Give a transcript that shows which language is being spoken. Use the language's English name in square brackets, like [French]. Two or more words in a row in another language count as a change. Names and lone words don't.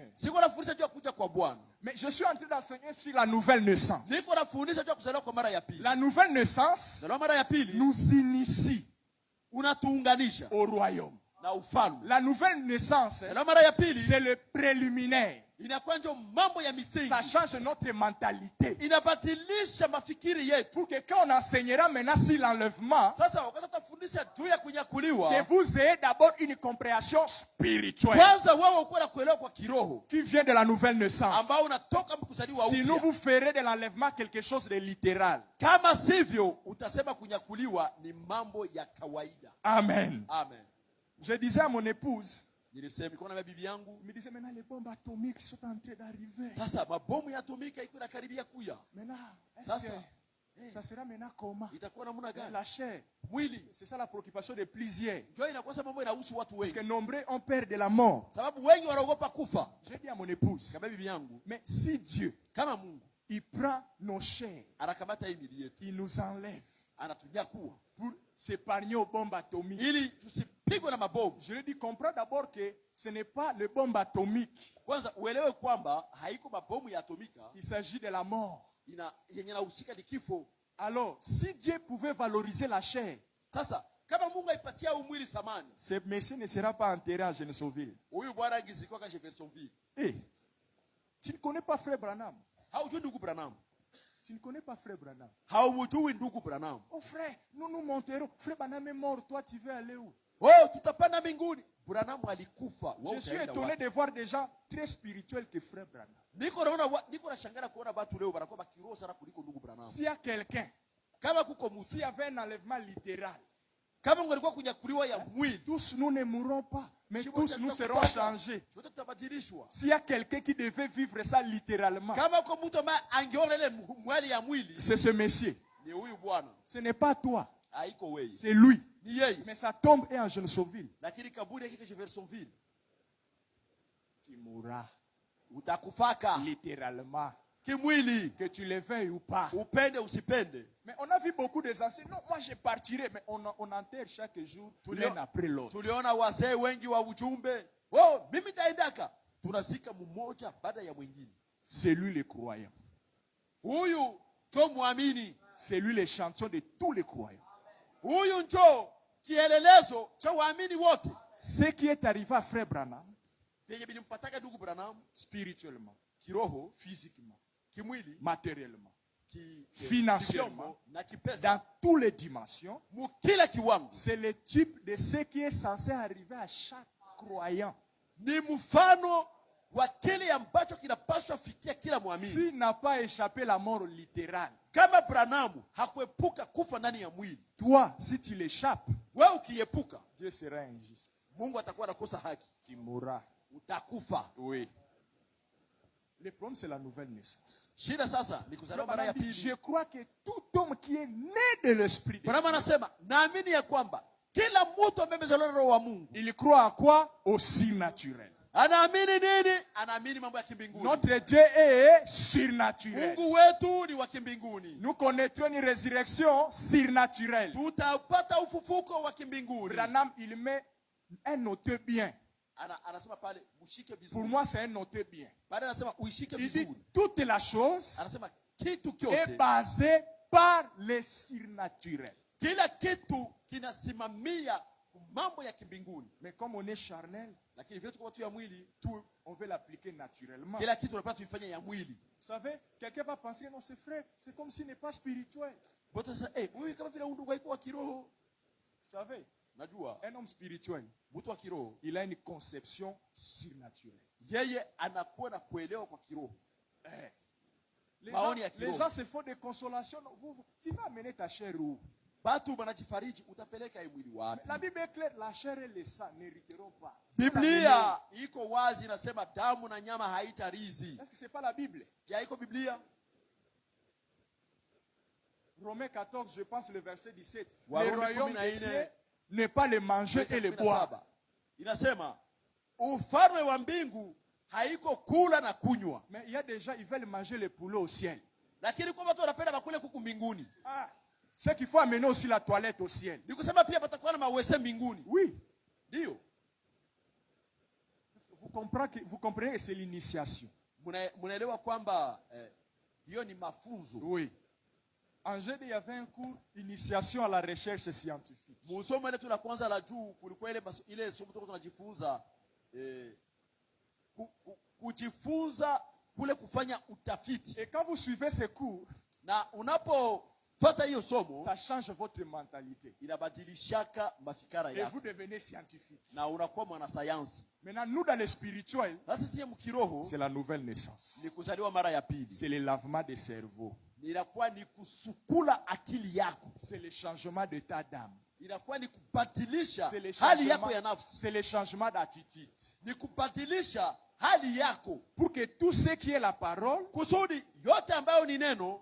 [French] Mais je suis en train d'enseigner sur la nouvelle naissance. La nouvelle naissance nous initie au royaume. La nouvelle naissance, c'est le préliminaire [Swahili] inakuwa ndio mambo ya misingi. [French] Ça change notre mentalité. [Swahili] Inabadilisha mafikiri yetu. [French] Pour que quand on enseignera maintenant sur l'enlèvement, [Swahili] sasa wakati tutafundisha juu ya kunyakuliwa, [French] que vous ayez d'abord une compréhension spirituelle. [Swahili] Kwanza wewe uko na kuelewa kwa kiroho, [French] qui vient de la nouvelle naissance. [Swahili] ambao unatoka mkuzaliwa upya. [French] Sinon vous ferez de l'enlèvement quelque chose de littéral. [Swahili] Kama sivyo utasema kunyakuliwa ni mambo ya kawaida. Amen. Amen. [French] Je disais à mon épouse, [Swahili] nilisema niko na bibi yangu, [French] me disait maintenant les bombes atomiques sont en train d'arriver. [Swahili] Sasa mabomu ya atomika iko nakaribia kuya. [French] Maintenant, [Swahili] sasa [French] ça sera maintenant comment? [Swahili] Itakuwa namna gani? [French] La chair, [Swahili] mwili. [French] C'est ça la préoccupation de plusieurs. [Swahili] Ndio inakosa mambo inahusu watu wengi. [French] Parce que nombreux ont peur de la mort. [Swahili] Sababu wengi wanaogopa kufa. [French] J'ai dit à mon épouse, [Swahili] kama bibi yangu, [French] mais si Dieu, [Swahili] kama Mungu, [French] il prend nos chairs, [Swahili] anakamata hii miili yetu, [French] il nous enlève, [Swahili] anatunyakua [French] pour s'épargner aux bombes atomiques. [Swahili] ili tusipigwe na mabomu. [French] Je lui dis, comprends d'abord que ce n'est pas les bombes atomiques. [Swahili] Kwanza uelewe kwamba haiko mabomu ya atomika. [French] Il s'agit de la mort. [Swahili] Yenye inahusika ni kifo. [French] Alors, si Dieu pouvait valoriser la chair, [Swahili] sasa kama Mungu aipatia umwili samani, [French] ce monsieur ne sera pas enterré à Jeffersonville. [Swahili] Huyu bwana angizikwa kwa Jeffersonville. [French] Tu ne connais pas frère Branham? [Swahili] Haujui ndugu Branham? [French] Tu ne connais pas frère Branham? [Swahili] Haumjui ndugu Branham? [French] Oh frère, nous monterons. Frère Branham est mort, toi tu veux aller où? [Swahili] Oh, tutapanda mbinguni. Branham alikufa. [French] Je suis étonné de voir des gens très spirituels que frère Branham. [Swahili] Niko nashangara kuona watu leo barakuwa bakiroho sana kuliko ndugu Branham. [French] S'il y a quelqu'un, [Swahili] kama kuko mtu, [French] s'il y avait un enlèvement littéral, [Swahili] kama ngalikuwa kunyakuliwa ya mwili, [French] tous nous ne mourrons pas, mais tous nous serons changés. S'il y a quelqu'un qui devait vivre ça littéralement, [Swahili] kama kwa mtu ambaye angeona ile mwili ya mwili, [French] c'est ce monsieur. [Swahili] Ni huyu bwana. [French] Ce n'est pas toi. [Swahili] Haiko wewe. [French] C'est lui. [Swahili] Ni yeye. [French] Mais sa tombe est en Jeffersonville. [Swahili] Lakini kaburi yake Jeffersonville. [French] Tu mourras. [Swahili] Utakufaka. [French] Littéralement. [Swahili] Kimwili. [French] Que tu le veuilles ou pas. [Swahili] Upende usipende. [French] Mais on a vu beaucoup des anciens. Non, moi je partirai. Mais on enterre chaque jour, l'un après l'autre. [Swahili] Tuliona wazee wengi wa ujumbe. Oh, mimi taendaka. Tunazika mmoja baada ya mwingine. [French] C'est lui le croyant. [Swahili] Huyu ndio muamini. [French] C'est lui le champion de tous les croyants. [Swahili] Huyu ndio kielelezo cha waamini wote. [French] Ce qui est arrivé à frère Branham, [Swahili] yenye bilimpataka ndugu Branham, [French] spirituellement, [Swahili] kiroho, [French] physiquement, [Swahili] kimwili, [French] matériellement, financièrement, dans toutes les dimensions, c'est le type de ce qui est censé arriver à chaque croyant. [Swahili] Ni mfano wa kile ambacho kinapaswa fikia kila muamini. [French] S'il n'a pas échappé la mort littérale, [Swahili] kama Branham hakuepuka kufa ndani ya mwili, [French] toi si tu l'échappes, [Swahili] wewe ukiepuka, [French] Dieu sera injuste. [Swahili] Mungu atakuwa anakosa haki. [French] Tu mourras. [Swahili] Utakufa. [French] Oui. Le problème c'est la nouvelle naissance. [Swahili] Shida sasa ni kuzaliwa mara ya pili. [French] Je crois que tout homme qui est né de l'esprit, [Swahili] Branham anasema naamini ya kwamba kila mtu ambaye amezaliwa na roho wa Mungu, [French] il croit à quoi? Au surnaturel. [Swahili] Anaamini nini? Anaamini mambo ya kimbinguni. [French] Notre Dieu est surnaturel. [Swahili] Mungu wetu ni wa kimbinguni. [French] Nous connaîtrons une résurrection surnaturelle. [Swahili] Tutapata ufufuko wa kimbinguni. [French] Branham, il met un noté bien. [Swahili] Anasema pale ushike vizuri. [French] Pour moi c'est un noté bien. [Swahili] Pale anasema ushike vizuri. [French] Il dit toute la chose [Swahili] anasema kitu kyote [French] est basé par le surnaturel. [Swahili] Kila kitu kinasimamia mambo ya kimbinguni. [French] Mais comme on est charnel, [Swahili] lakini vile tuko tu ya mwili, [French] tout on veut l'appliquer naturellement. [Swahili] Kila kitu tunapaswa tuifanye ya mwili. [French] Vous savez, quelqu'un va penser non c'est frère, c'est comme s'il n'est pas spirituel. [Swahili] Bote sasa wewe kama vile undugu haiko wa kiroho. [French] Vous savez, [Swahili] najua [French] un homme spirituel, [Swahili] mtu wa kiroho, [French] il a une conception surnaturelle. [Swahili] Yeye anakuwa na kuelewa kwa kiroho. [French] Les gens se font des consolations. Tu vas amener ta chair où? [Swahili] Batu banajifariji, utapeleka mwili wapi? [French] La Bible est claire, la chair et le sang n'hériteront pas. [Swahili] Biblia iko wazi inasema damu na nyama haitarizi. [French] Est-ce que c'est pas la Bible? [Swahili] Je iko Biblia? [French] Romains 14, je pense le verset 17. Le royaume des cieux n'est pas le manger et le boire. [Swahili] Inasema ufalme wa mbingu haiko kula na kunywa. [French] Mais il y a des gens, ils veulent manger le poulet au ciel. [Swahili] Lakini kwa watu wanapenda bakule kuku mbinguni. [French] C'est qu'il faut amener aussi la toilette au ciel. [Swahili] Nikusema pia patakuwa na mawese mbinguni. [French] Oui. [Swahili] Ndio. [French] Vous comprenez que c'est l'initiation. [Swahili] Munaelewa kwamba hiyo ni mafunzo. [French] Oui. En GD, il y avait un cours initiation à la recherche scientifique. [Swahili] Musomo ile la kwanza la juu kulikuwa ile somo tuko tunajifunza kujifunza kule kufanya utafiti. [French] Et quand vous suivez ces cours, [Swahili] na unapofata hiyo somo, [French] ça change votre mentalité. [Swahili] Inabadilishaka mafikara yako. [French] Et vous devenez scientifique. [Swahili] Na unakuwa mwanasayansi. [French] Maintenant, nous dans le spirituel, c'est la nouvelle naissance. [Swahili] Ni kuzaliwa mara ya pili. [French] C'est le lavement des cerveaux. [Swahili] Inakuwa ni kusukula akili yako. [French] C'est le changement d'état d'âme. [Swahili] Inakuwa ni kubadilisha hali yako ya nafsi. [French] C'est le changement d'attitude. [Swahili] Ni kubadilisha hali yako, [French] pour que tout ce qui est la parole, [Swahili] kusudi yote ambayo ni neno,